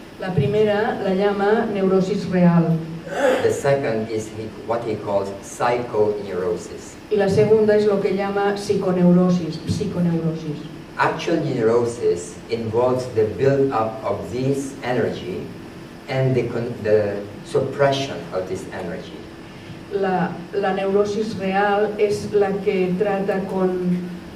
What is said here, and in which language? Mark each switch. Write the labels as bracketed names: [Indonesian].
[Spanish] La primera la llama neurosis real. [English] The second is what he calls psychoneurosis. [Spanish] Y la segunda es lo que llama psiconeurosis. [English] Actual neurosis involves the build-up of this energy and the suppression of this energy. [Spanish] La neurosis real es la que trata con